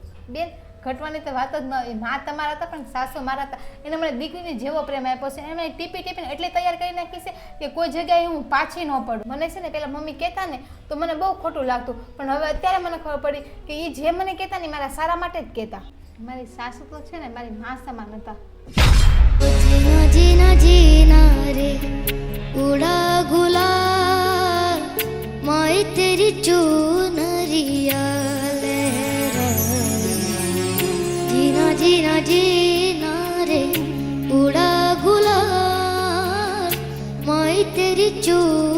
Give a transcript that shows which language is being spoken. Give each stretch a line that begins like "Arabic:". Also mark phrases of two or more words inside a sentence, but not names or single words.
Gujarati: બેન ઘટવાની તો વાત જ ન હોય. માં તમારા હતા પણ સાસુ મારા હતા. એને મને દીકરીને જેવો પ્રેમ આપ્યો છે, એને ટીપી ટીપીને એટલે તૈયાર કરી નાખી છે કે કોઈ જગ્યાએ હું પાછી ન પડું. મને છે ને પેલા મમ્મી કહેતા ને તો મને બહુ ખોટું લાગતું, પણ હવે અત્યારે મને ખબર પડી કે એ જે મને કહેતા ને મારા સારા માટે જ કહેતા. મારી સાસુ તો છે ને મારી માં સમાન હતા.
Hindi: जीना जीना जीना रे उड़ा गुलाल माई तेरी चुनरिया लहराए जीना जीना जीना रे उड़ा गुलाल माई तेरी चुनरिया